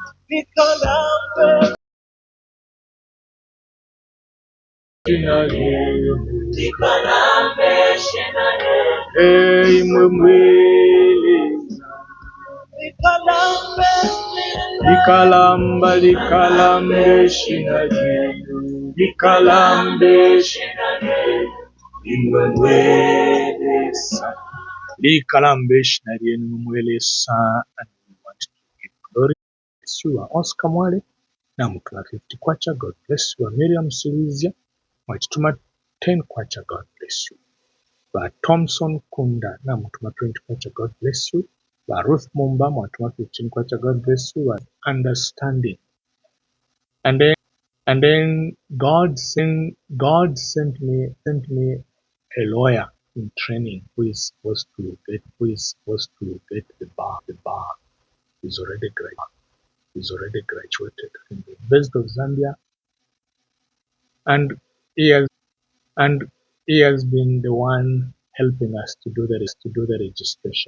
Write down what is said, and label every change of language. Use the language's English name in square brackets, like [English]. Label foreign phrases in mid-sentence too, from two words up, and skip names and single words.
[Bemba] Nikalambe hey mwemweleza likalambe shina lyetu likalambe shina lyetu imwemweleza likalambe shina lyenu mumweleza. [English] And we want to give glory. Bless you, [Nyanja] Oscar Mwale na mutuma 50 kwacha, [English] God bless you. [Nyanja] Miriam Silizia mwachituma 10 kwacha, [English] God bless you. [Nyanja] Ba Thompson Kunda na mutuma 20 kwacha, [English] God bless you. [Nyanja] Ba Ruth Mumba mwatuma 15 kwacha, [English] God bless you. Ba understanding. And then God sent me a lawyer in training who is supposed to get the bar. The bar is already graduated from the University of Zambia, and he has been the one helping us to do the registration.